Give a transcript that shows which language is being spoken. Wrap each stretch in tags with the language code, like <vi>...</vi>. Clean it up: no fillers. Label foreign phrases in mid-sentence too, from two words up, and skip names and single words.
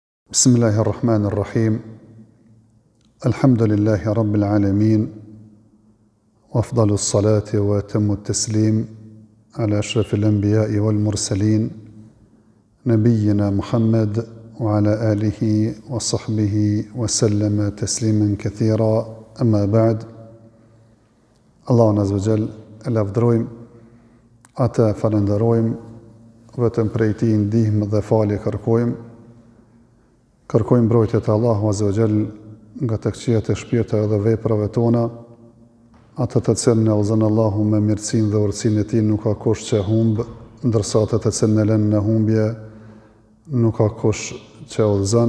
<ar>بسم الله الرحمن الرحيم الحمد لله رب العالمين. وأفضل الصلاة وأتم التسليم على أشرف الأنبياء والمرسلين نبينا محمد وعلى آله وصحبه وسلم تسليما كثيرا. أما بعد.</ar> <sq>Allahun</sq> <ar>عز وجل</ar> <sq>e lavdrojmë, ata falenderojmë, vetëm prej tij ndihmë dhe falje kërkojmë. Kërkojmë mbrojtje të Allahu</sq> <ar>عز وجل</ar> <sq>nga të këqijat e shpirteve dhe veprave tona, ato të cilën e udhëzon Allahu me mirësinë dhe urtësinë e tij nuk ka kush që humb, ndërsa ato të cilën e lën në humbje nuk ka kush që udhëzon.</sq>